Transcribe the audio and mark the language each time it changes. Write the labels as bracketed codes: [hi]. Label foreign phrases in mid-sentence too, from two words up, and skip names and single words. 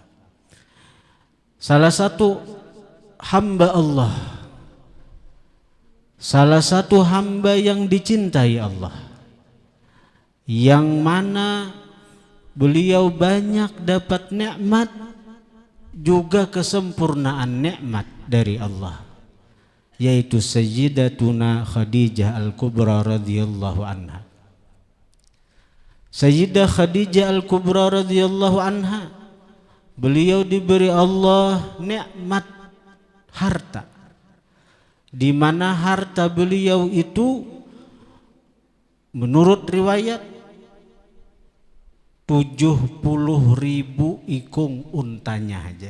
[id] Salah satu hamba Allah, salah satu hamba yang dicintai Allah, yang mana beliau banyak dapat nikmat juga kesempurnaan nikmat dari Allah, yaitu Sayyidatuna Khadijah Al-Kubra [ar] رضي الله عنها. [id] Sayyidah Khadijah Al-Kubra [ar] رضي الله عنها, [id] beliau diberi Allah nikmat harta, di mana harta beliau itu menurut riwayat 70.000 ikung untanya aja.